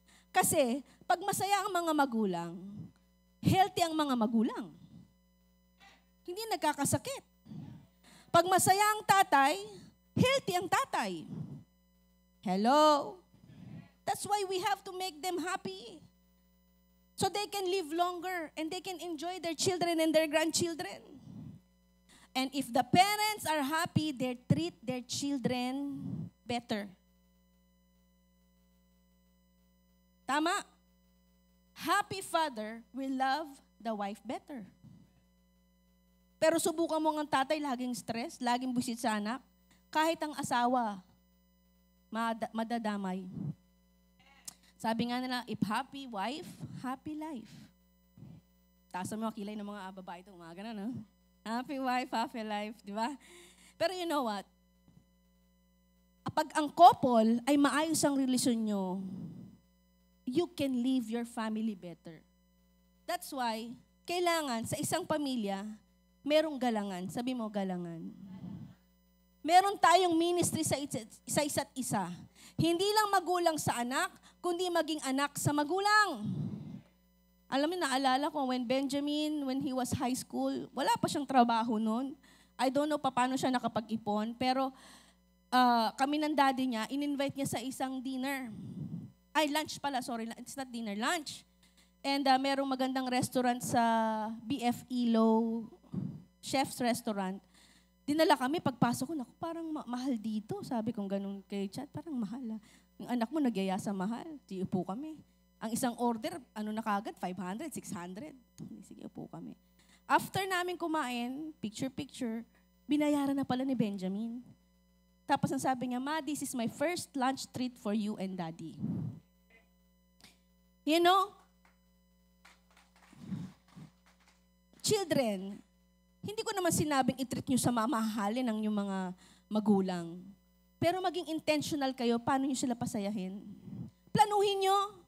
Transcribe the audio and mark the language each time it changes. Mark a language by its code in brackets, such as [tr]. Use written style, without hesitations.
[tl] Kasi pag masaya ang mga magulang, healthy ang mga magulang. Hindi nagkakasakit. Pag masaya ang tatay, healthy ang tatay. [en] Hello? That's why we have to make them happy. So they can live longer and they can enjoy their children and their grandchildren. And if the parents are happy, they treat their children better. Tama? Happy father will love the wife better. [tl] Pero subukan mo ang tatay, laging stress, laging busit sa anak, kahit ang asawa, madadamay. Sabi nga nila, [en] if happy wife, happy life. [tl] Taas mo kilay ng mga babae ito, mga ganun, no? [en] Happy wife, happy life, [tl] di ba? Pero [en] you know what? [tl] Pag ang couple ay maayos ang relasyon nyo, [en] you can live your family better. That's why, [tl] kailangan sa isang pamilya, merong galangan. Sabi mo, galangan. Meron tayong ministry sa isa't isa. Hindi lang magulang sa anak, kundi maging anak sa magulang. Alam mo, naalala ko, [en] when he was high school, [tl] wala pa siyang trabaho noon. [en] I don't know [tl] paano siya nakapag-ipon, pero kami ng daddy niya, in-invite niya sa isang dinner. [en] Ay, lunch pala, sorry, it's not dinner, lunch. [tl] And merong magandang restaurant sa BF Ilo, Chef's Restaurant. Dinala kami, pagpasok ko, naku, parang mahal dito. Sabi kong ganun kay Chad, parang mahal. Yung anak mo nagyaya sa mahal. Di upo kami. Ang isang order, na kagad, 500, 600. Sige, upo kami. After namin kumain, picture, binayaran na pala ni Benjamin. Tapos ang sabi niya, Ma, [en] this is my first lunch treat for you and Daddy. You know, children, [tl] hindi ko naman sinabing i-treat nyo sa mamahalin ng yung mga magulang. Pero maging intentional kayo, paano nyo sila pasayahin? Planuhin nyo.